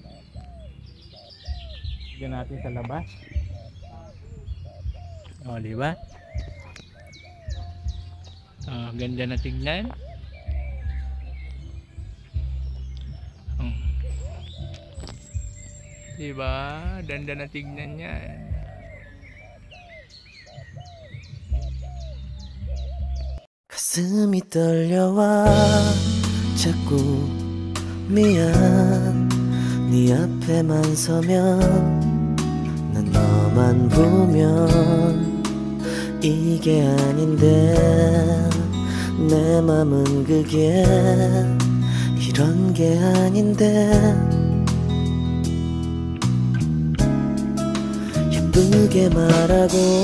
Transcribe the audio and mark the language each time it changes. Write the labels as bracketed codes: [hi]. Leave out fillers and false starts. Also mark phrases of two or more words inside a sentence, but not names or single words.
[tl] Tignan natin sa labas. Oh, di ba? Oh, ganda na tignan. Oh. Di ba? Ganda na tignan yan. [ko] 가슴이 떨려와 자꾸 미안 네 앞에만 서면 난 너만 보면 이게 아닌데 내 맘은 그게 이런 게 아닌데 예쁘게 말하고